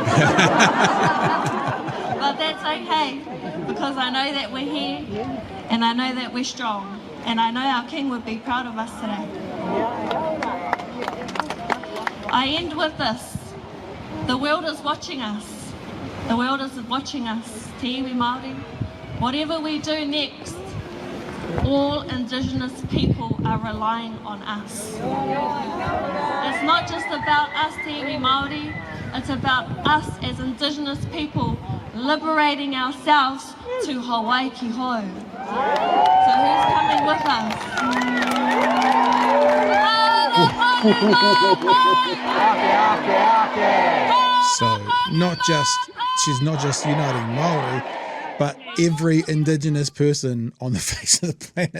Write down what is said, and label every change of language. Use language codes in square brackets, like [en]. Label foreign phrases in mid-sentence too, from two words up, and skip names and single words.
[en] But that's okay, because I know that we're here, and I know that we're strong, and I know our King would be proud of us today. I end with this. The world is watching us. The world is watching us. [mi] Te iwi Māori. [en] Whatever we do next, all Indigenous people are relying on us. It's not just about us, [mi] Te iwi Māori, [en] it's about us as Indigenous people liberating ourselves to Hawaii ki hou. So who's coming with us? So she's not just uniting Māori, but every Indigenous person on the face of the planet.